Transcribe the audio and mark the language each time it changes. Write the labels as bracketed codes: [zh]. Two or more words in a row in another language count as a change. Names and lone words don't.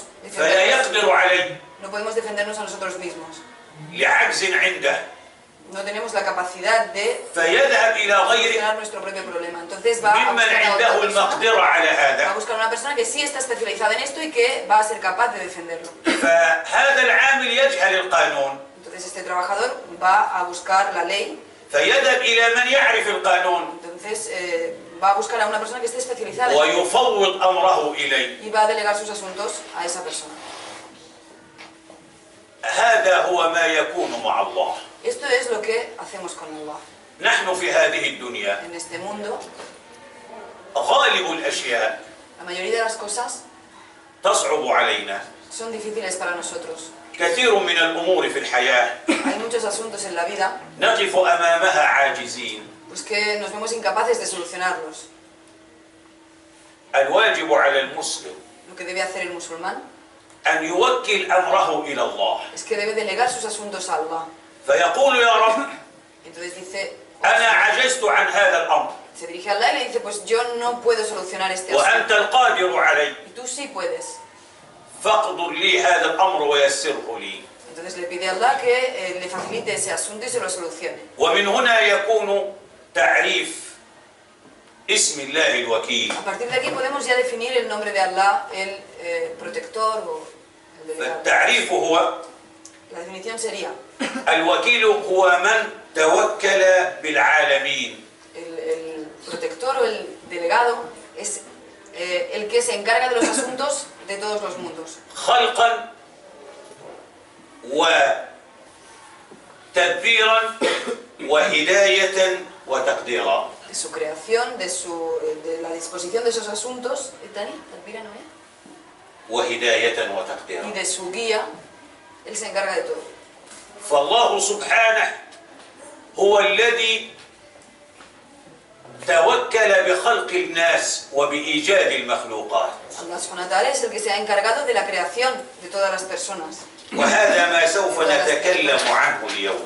[ar] فلا يقدر عليه. [es] no podemos defendernos a nosotros mismos. [ar] لعجز عنده. [es] No tenemos la capacidad de [ar] فيذهب إلى غيره [es] solucionar nuestro propio problema. Entonces va a [ar] ممن [es] buscar a [ar] عنده [es] otra persona, [ar] المقدرة على [es] va a [ar] هذا. [es] buscar a una persona que sí está especializada en esto y que va a ser capaz de defenderlo. [ar] فهذا العامل يجهل القانون. [es] Entonces este trabajador va a buscar la ley. [ar] فيذهب إلى من يعرف القانون. [es] Entonces va a buscar a una persona que esté especializada en esto [ar] ويفوض أمره إليه. [es] y va a delegar sus asuntos a esa persona. [ar] هذا هو ما يكون مع الله. [es] Esto es lo que hacemos con Allah. [ar] نحن في هذه الدنيا [es] En este mundo, [ar] غالب الأشياء [es] la mayoría de las cosas [ar] تصعب علينا. [es] son difíciles para nosotros. [ar] كثير من الأمور في الحياة [es] Hay muchos asuntos en la vida [ar] نقف أمامها عاجزين. [es] pues que nos vemos incapaces de solucionarlos. [ar] الواجب على المسلم [es] Lo que debe hacer el musulmán [ar] أن يوكل أمره إلى الله. [es] es que debe delegar sus asuntos a Allah. [ar] فيقول يا رب [es] Entonces dice, [ar] أنا عجزت عن هذا الأمر [es] se dirige a Allah y le dice, pues yo no puedo solucionar este [ar] وأنت [es] asunto. [ar] القادر عليه [es] Y tú sí puedes. [ar] فاقدر لي هذا الأمر ويسره لي. [es] Entonces le pide a Allah que le facilite ese asunto y se lo solucione. [ar] ومن هنا يكون تعريف اسم الله الوكيل. [es] A partir de aquí podemos ya definir el nombre de Allah, el protector o el delegado. [ar] التعريف هو [es] La definición sería, [ar] الوكيل هو من توكل بالعالمين. [es] el protector o el delegado es el que se encarga de los asuntos de todos los mundos. [ar] خلقا وتدبيرا وهداية وتقديرا. [es] De su creación, de la disposición de esos asuntos, [ar] وهداية وتقديرا. [es] y de su guía, él se encarga de todo. [ar] فالله سبحانه هو الذي توكل بخلق الناس وبإيجاد المخلوقات. [es] Allah [ar] سبحانه وتعالى [es] es el que se ha encargado de la creación de todas las personas. [ar] وهذا ما سوف نتكلم عنه اليوم.